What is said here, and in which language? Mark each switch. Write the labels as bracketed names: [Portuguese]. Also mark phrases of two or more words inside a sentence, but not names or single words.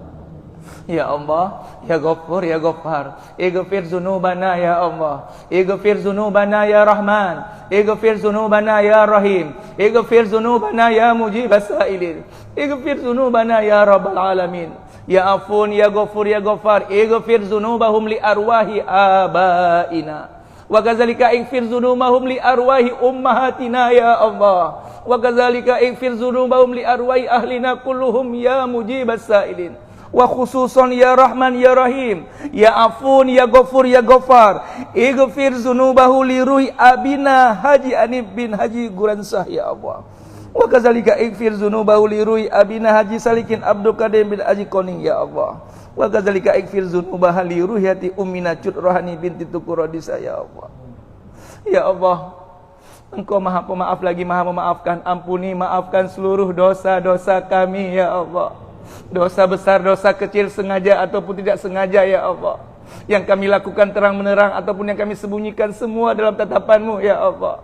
[Arabic] يا الله، يا غفور، يا غفار، اغفر ذنوبنا يا الله، اغفر ذنوبنا يا رحمن، اغفر ذنوبنا يا رحيم، اغفر ذنوبنا يا مجيب السائلين، اغفر ذنوبنا يا رب العالمين. يا عفو، يا غفور، يا غفار، اغفر ذنوبهم لأرواح آبائنا، وكذلك اغفر ذنوبهم لأرواح أمهاتنا يا الله، وكذلك اغفر ذنوبهم لأرواح أهلنا كلهم يا مجيب السائلين. وخصوصا يا رحمن يا رحيم، يا عفو، يا غفور، يا غفار، اغفر ذنوبه لروح أبينا Haji Anib bin Haji Guransah يا الله. Wa kadzalika ighfir dzunubahu li ruhi abina Haji Salikin Abdul Qadim bin Haji Koning ya Allah. وكذلك اغفر ذنوبها لروحية أمنا Cut Rohani binti Tuku Rodisa يا الله. يا الله, [Indonesian] Engkau Maha Pemaaf lagi Maha Memaafkan. Ampuni, maafkan seluruh dosa-dosa kami [Arabic] يا الله. [Indonesian] Dosa besar, dosa kecil, sengaja ataupun tidak sengaja [Arabic] يا الله, [Indonesian] yang kami lakukan terang menerang ataupun yang kami sembunyikan, semua dalam tatapan-Mu [Arabic] يا الله.